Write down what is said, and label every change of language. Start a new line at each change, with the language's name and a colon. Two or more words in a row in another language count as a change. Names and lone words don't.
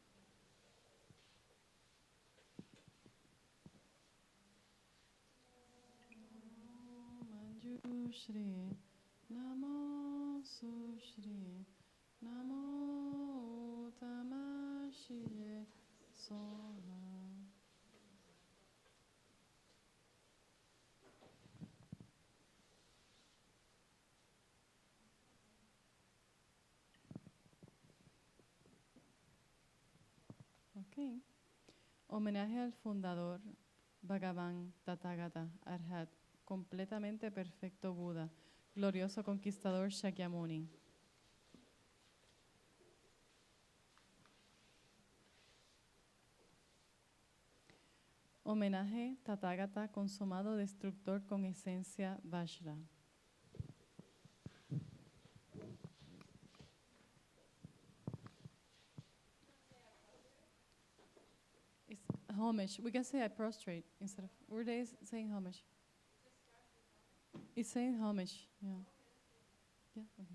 Sanskrit: Manju Shri Namo Sushri Namo Uttamashi Sono.
English: Okay.
Spanish: Homenaje al fundador Bhagavan Tathagata Arhat, completamente perfecto Buda, glorioso conquistador Shakyamuni. Homenaje Tathagata consumado destructor con esencia Vajra.
English: It's homage. We can say I prostrate instead of. We're saying homage. It's saying homage. Yeah. Yeah. Okay.